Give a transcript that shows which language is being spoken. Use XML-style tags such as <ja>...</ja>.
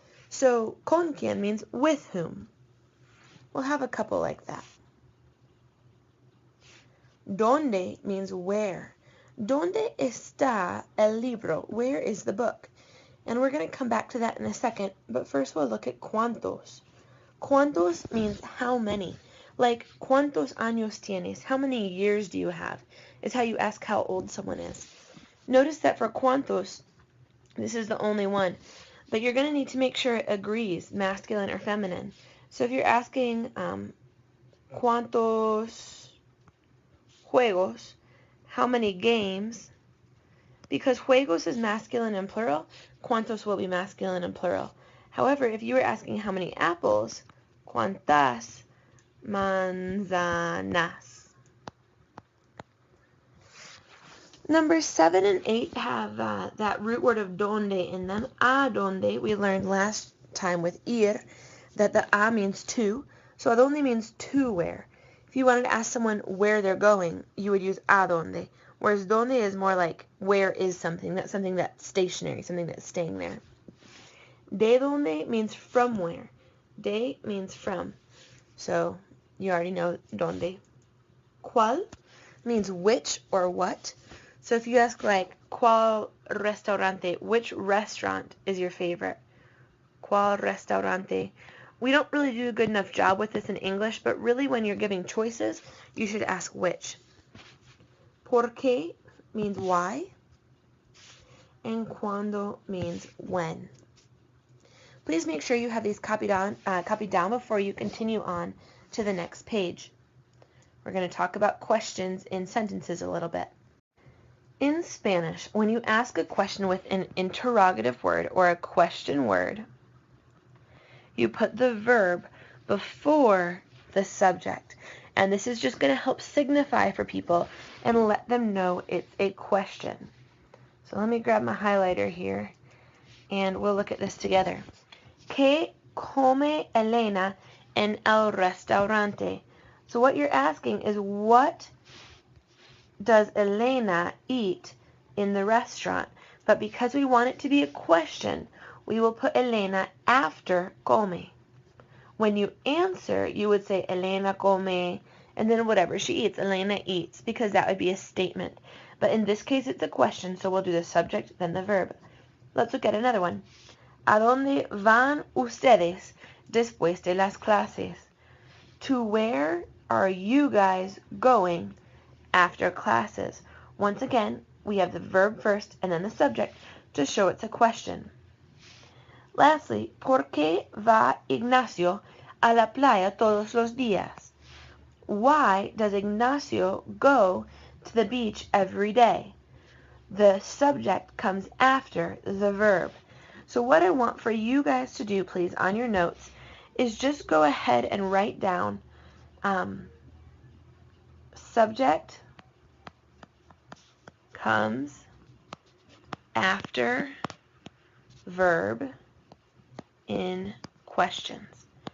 <en>So con quien means with whom. We'll have a couple like that.</en> <es>Donde</es> <en>means where.</en> <es>¿Dónde está el libro?</es> <en>Where is the book? And we're going to come back to that in a second. But first we'll look at cuántos. Cuántos means how many.</en> <es>Like, ¿cuántos años tienes?</es> <en>How many years do you have? Is how you ask how old someone is. Notice that for cuántos, this is the only one. But you're going to need to make sure it agrees, masculine or feminine. So if you're asking</en> <es>¿cuántos juegos?</es> <en>How many games? Because juegos is masculine and plural, ¿cuántos will be masculine and plural. However, if you were asking how many apples,</en> <es>¿cuántas manzanas?</es> <en>Numbers 7 and 8 have that root word of donde in them. A donde, we learned last time with ir that the a means to. So a donde means to where. If you wanted to ask someone where they're going, you would use a donde. Whereas donde is more like where is something. That's something that's stationary, something that's staying there. De donde means from where. De means from. So you already know donde. ¿Cuál means which or what. So if you ask like,</en> <es>¿cuál restaurante?</es> <en>Which restaurant is your favorite?</en> <es>¿Cuál restaurante?</es> <en>We don't really do a good enough job with this in English, but really when you're giving choices, you should ask which. ¿Por qué means why. And cuándo means when. Please make sure you have these copied down before you continue on to the next page. We're going to talk about questions in sentences a little bit. In Spanish, when you ask a question with an interrogative word or a question word, you put the verb before the subject. And this is just going to help signify for people and let them know it's a question. So let me grab my highlighter here and we'll look at this together.</en> <es>¿Qué come Elena en el restaurante?</es> <en>So what you're asking is, what does Elena eat in the restaurant? But because we want it to be a question, we will put Elena after come. When you answer, you would say Elena come, and then whatever she eats, Elena eats, because that would be a statement. But in this case, it's a question, so we'll do the subject, then the verb. Let's look at another one.</en> <es>¿A dónde van ustedes después de las clases?</es> <en>To where are you guys going after classes? Once again, we have the verb first and then the subject to show it's a question.</en> <es>Lastly, ¿por qué va Ignacio a la playa todos los días?</es> <en>Why does Ignacio go to the beach every day? The subject comes after the verb. So what I want for you guys to do, please, on your notes, is just go ahead and write down subject comes after verb in questions.</en>